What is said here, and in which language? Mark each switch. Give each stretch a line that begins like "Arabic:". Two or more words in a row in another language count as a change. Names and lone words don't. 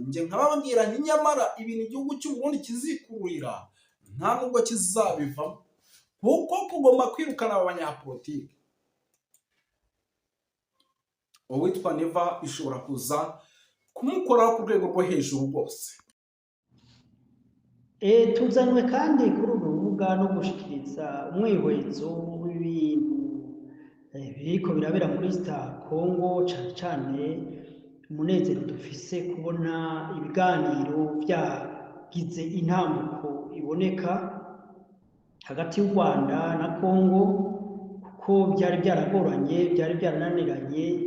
Rundi: Nje nkababwira nti nyamara ibintu igihugu cy'u Burundi kizikururira nta nubwo kizabivamo, kuko kugomba kwirukana abanyapolitiki. Uwitwa Neva bishobora kuza kumukoraho ku rwego rwo hejuru rwose. Tuzanywe kandi kuri uru rubuga no gushikiriza umwihwezo w'ibintu biriko birabera muri Congo, cyane cyane umunezero dufise kubona ibiganiro byagize intambuko iboneka hagati y'u Rwanda na Congo, kuko byari byaragoranye, byari byarananiranye,